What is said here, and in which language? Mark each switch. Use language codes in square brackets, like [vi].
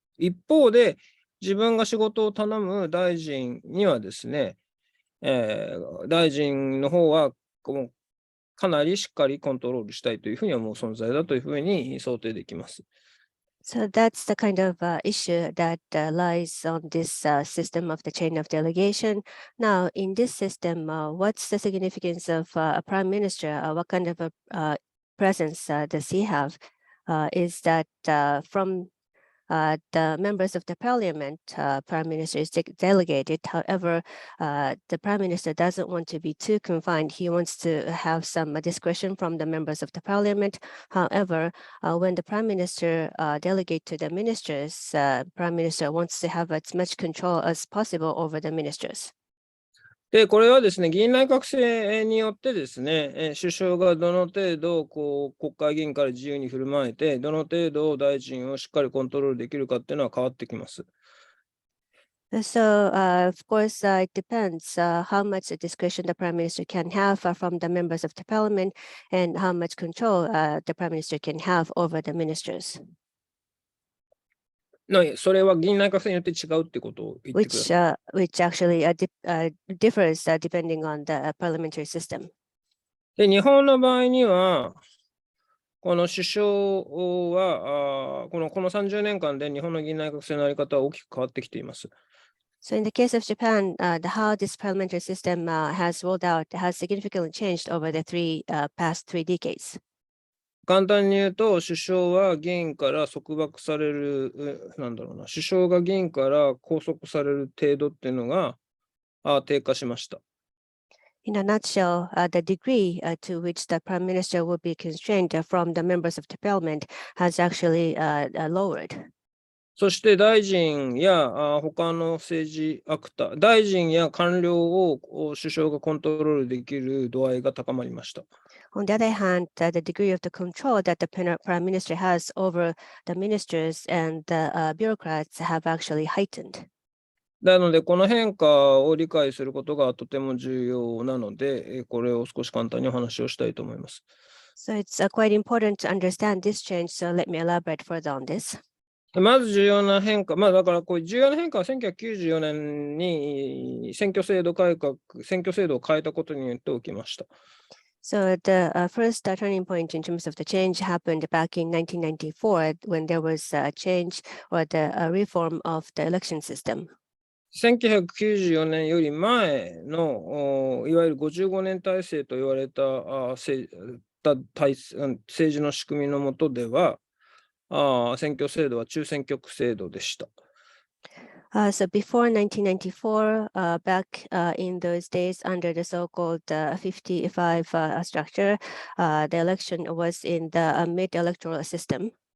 [ja] 一方で、自分が仕事を頼む大臣にはですね、大臣の方はかなりしっかりコントロールしたいというふうに思う存在だというふうに想定できます。 [en] So that's the kind of issue that lies on this system of the chain of delegation. Now, in this system, what's the significance of a prime minister? What kind of a presence does he have? Is that from the members of the parliament, prime minister is delegated. However, the prime minister doesn't want to be too confined. He wants to have some discretion from the members of the parliament. However, when the prime minister delegate to the ministers, prime minister wants to have as much control as possible over the ministers. [ja] で、これはですね、議員内閣制によってですね、首相がどの程度国会議員から自由に振る舞えて、どの程度大臣をしっかりコントロールできるかっていうのは変わってきます。 [en] So, of course, it depends how much discretion the prime minister can have from the members of the parliament and how much control the prime minister can have over the ministers. [ja] それは議員内閣制によって違うってことを言ってください。 [en] Which actually differs depending on the parliamentary system. [ja] で、日本の場合には、この首相はこの30年間で日本の議員内閣制の在り方は大きく変わってきています。 [en] So in the case of Japan, how this parliamentary system has rolled out has significantly changed over the past three decades. [ja] 簡単に言うと、首相は議員から束縛される、首相が議員から拘束される程度っていうのが低下しました。 [en] In a nutshell, the degree to which the prime minister will be constrained from the members of the parliament has actually lowered. [ja] そして大臣や他の政治アクター、大臣や官僚を首相がコントロールできる度合いが高まりました。 [en] On the other hand, the degree of the control that the prime minister has over the ministers and the bureaucrats have actually heightened. [ja] なので、この変化を理解することがとても重要なので、これを少し簡単にお話をしたいと思います。 [en] So it's quite important to understand this change. So let me elaborate further on this. [ja] まず重要な変化、だからこういう重要な変化は1994年に選挙制度を変えたことによって起きました。 [en] So the first turning point in terms of the change happened back in 1994 when there was a change or the reform of the election system. [ja] 1994年より前のいわゆる55年体制と言われた政治の仕組みの下では、選挙制度は中選挙区制度でした。 [en] So before 1994, back in those days under the so-called 55 structure, the election was in the mid-electoral system.